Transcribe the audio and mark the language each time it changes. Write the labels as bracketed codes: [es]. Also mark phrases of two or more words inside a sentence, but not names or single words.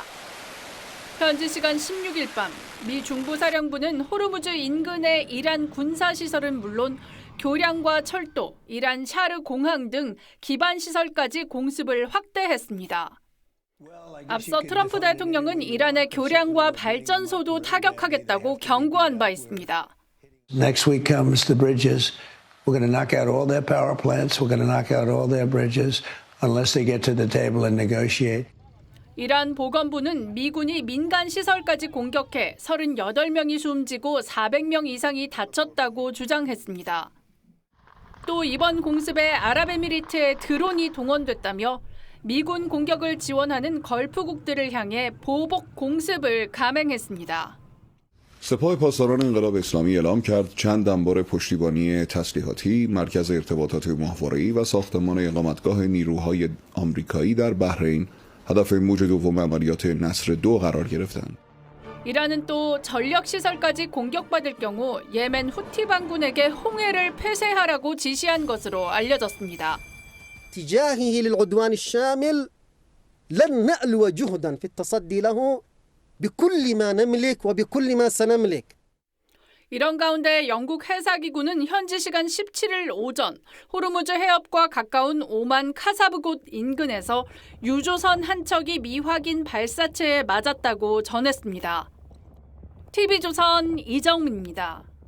[ko] 현지 시간 16일 밤, 미 중부사령부는 호르무즈 인근의 이란 군사시설은 물론 교량과 철도, 이란 샤르 공항 등 기반시설까지 공습을 확대했습니다. 앞서 트럼프 대통령은 이란의 교량과 발전소도 타격하겠다고 경고한 바 있습니다. [en] Next week comes the bridges. We're going to knock out all their power plants. We're going to knock out all their bridges unless they get to the table and negotiate. [ko] 이란 보건부는 미군이 민간 시설까지 공격해 38명이 숨지고 400명 이상이 다쳤다고 주장했습니다. 또 이번 공습에 아랍에미리트의 드론이 동원됐다며 미군 공격을 지원하는 걸프국들을 향해 보복 공습을 감행했습니다. [fa] سپاه پاسداران انقلاب اسلامی اعلام کرد چند انبار پشتیبانی تسلیحاتی، مرکز ارتباطات ماهواره‌ای و ساختمان اقامتگاه نیروهای آمریکایی در بحرین هدف موج دوم عملیات نصر 2 قرار گرفتند. [ko] 이란은 또 전력시설까지 공격받을 경우 예멘 후티 반군에게 홍해를 폐쇄하라고 지시한 것으로 알려졌습니다. [ar] تجاهه للعدوان الشامل لن نألو جهدا في التصدي له بكل ما نملك وبكل ما سنملك. [ko] 이런 가운데 영국 해사기구는 현지 시간 17일 오전 호르무즈 해협과 가까운 오만 카사브곳 인근에서 유조선 한 척이 미확인 발사체에 맞았다고 전했습니다. TV조선 이정민입니다.